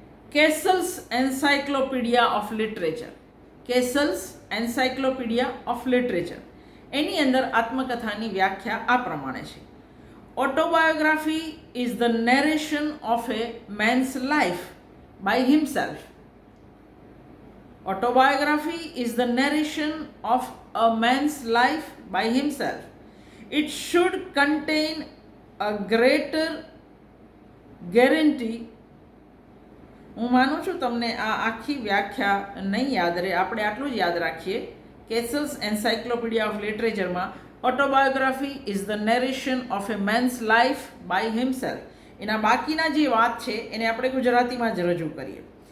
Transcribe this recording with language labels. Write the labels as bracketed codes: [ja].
[en] Cassell's Encyclopaedia of Literature. Cassell's Encyclopaedia of Literature [gu] એની અંદર આત્મકથાની વ્યાખ્યા આ પ્રમાણે છે: [en] Autobiography is the narration of a man's life by himself. Autobiography is the narration of a man's life by himself. It should contain a greater guarantee [gu] હું માનું છું તમને આ આખી વ્યાખ્યા નહીં યાદ રહે. આપણે આટલું જ યાદ રાખીએ. [en] Cassell's Encyclopaedia of લિટરેચરમાં autobiography is the narration of a man's life by himself. [gu] એના બાકીના જે વાત છે એને આપણે ગુજરાતીમાં જ રજૂ કરીએ.